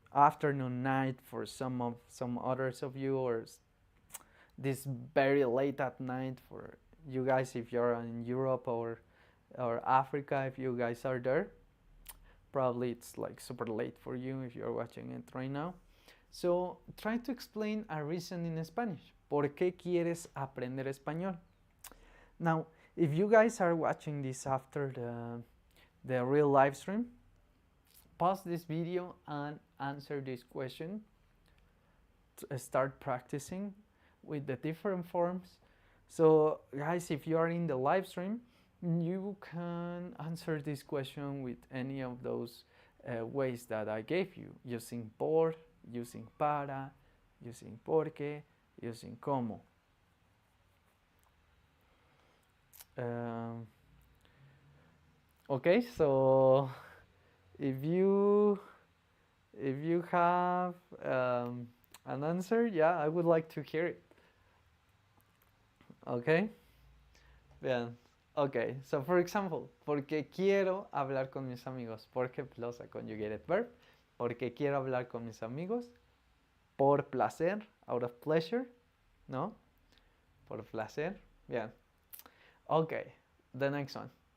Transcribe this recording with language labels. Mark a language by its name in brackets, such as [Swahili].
[English] afternoon, night for some others of you, or this very late at night for you guys if you're in Europe or Africa. If you guys are there, probably it's like super late for you if you're watching it right now. So try to explain a reason in Spanish. [Spanish] ¿Por qué quieres aprender español? [English] Now, if you guys are watching this after the real live stream, pause this video and answer this question. Start practicing with the different forms. So guys, if you are in the live stream, you can answer this question with any of those ways that I gave you, using por, using para, using porque, using como. Okay, so if you have an answer, yeah, I would like to hear it. Okay, bien. Okay, so for example, [Spanish] porque quiero hablar con mis amigos, porque [English] plus a conjugated verb, [Spanish] porque quiero hablar con mis amigos, por placer, [English] out of pleasure, [Spanish] ¿no? Por placer, bien. [English] Okay, the next one.